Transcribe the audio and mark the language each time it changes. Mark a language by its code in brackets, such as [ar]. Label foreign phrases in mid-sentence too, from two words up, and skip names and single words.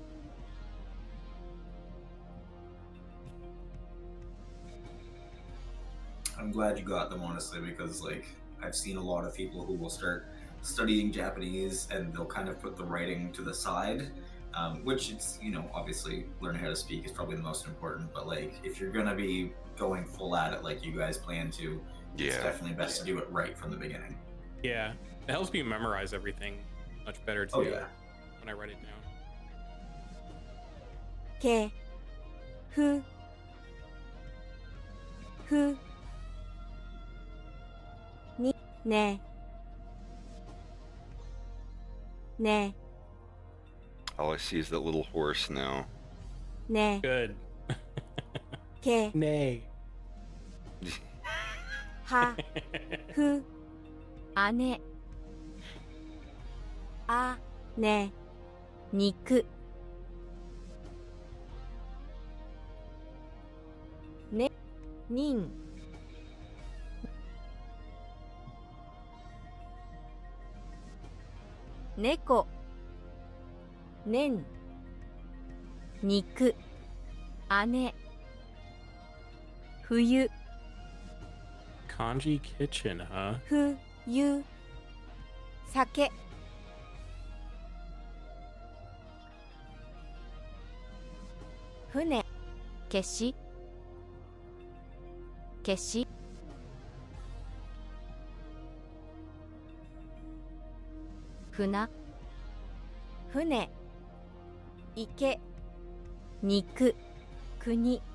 [en] I'm glad you got them, honestly, because like I've seen a lot of people who will start studying Japanese and they'll kind of put the writing to the side, which it's, you know, obviously learning how to speak is probably the most important, but like if you're gonna be going full at it like you guys plan to, it's definitely best to do it right from the beginning. Yeah, it helps me memorize everything much better too. Oh yeah. When I write it down. [ja] Ke, fu, fu, ni, ne, ne, [en] All I see is that little horse now. [ja] ne, [en] Good. [ja] ke, [en] Nay. [ja] ha, fu, ane, a, ne, niku, ne, nin, neko, nen, niku, ane, fuyu, [en] Kanji kitchen, huh? [ja] fuyu, sake, fune, keshi, keshi, funa, fune, ike, niku, kuni,